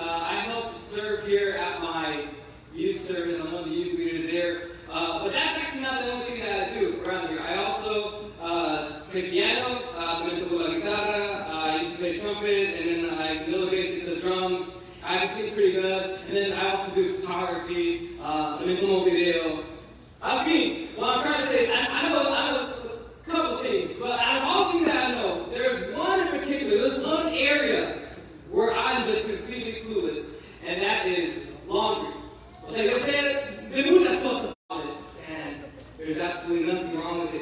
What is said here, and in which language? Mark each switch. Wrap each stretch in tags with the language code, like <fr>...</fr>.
<en>I help serve here at my youth service. I'm one of the youth leaders there. But that's actually not the only thing that I do around here. I also play piano,</en> <es>también toco la guitarra,</es> <en>I used to play trumpet, and then I know the basics of drums. I can sing pretty good. And then I also do photography,</en> <es>también tomo video. En fin,</es> <en>what I'm trying to say is I know a couple things, but out of all the things that I know, there's one in particular, there's one area where I'm just completely clueless, and that is laundry.</en> <es>O sea, yo sé de muchas cosas,</es> <en>and there's absolutely nothing wrong with it.</en>